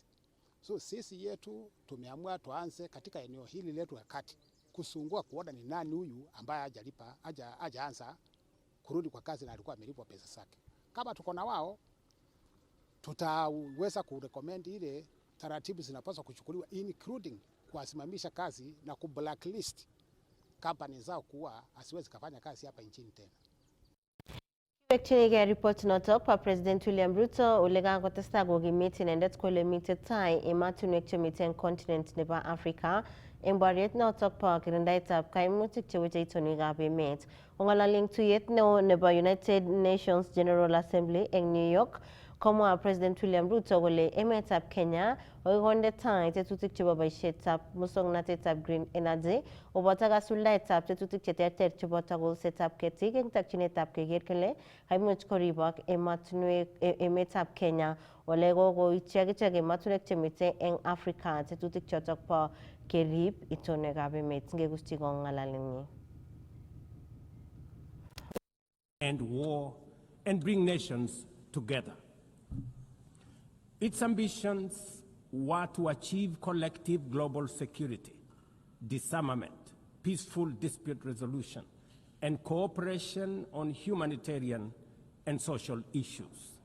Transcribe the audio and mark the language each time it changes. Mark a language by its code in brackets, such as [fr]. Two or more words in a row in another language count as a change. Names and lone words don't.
[sw] So sisi yetu tumeamua tuanze katika eneo hili letu ya kati kusungua kuona ni nani huyu ambaye hajaanza kurudi kwa kazi na alikuwa amelipwa pesa zake. Kama tuko na wao, tutaweza kurecommend ile taratibu zinapaswa kuchukuliwa, including kuwasimamisha kazi na kublacklist company zao kuwa asiwezi kufanya kazi hapa nchini tena. [kln] Chini report notok pa President William Ruto ulega kotesta gogi [en] meeting and [kln] ko le meeting tai ematunwek chemiten continent nebo Africa en bariet notok pa kirindaitab kaimutik cheweche itonwekab emet. Ong'alaling tuyet neo nebo United Nations General Assembly en New York, komwa President William Ruto kole emetab Kenya okonde tai tetutik chebo boisietab muswoknotetab [en] green energy [kln] oboto kasuldaetab tetutik cheterter cheboto kolsetab ketik eng takchinetab keker kele kaimuch koribok emetab Kenya ole kokoityi akichek ematunwek chemite eng Africa tetutik chotok bo kerib itonwekab emet. Ngekusti kong'alalenyi. [en] End war and bring nations together. Its ambitions were to achieve collective global security, disarmament, peaceful dispute resolution, and cooperation on humanitarian and social issues.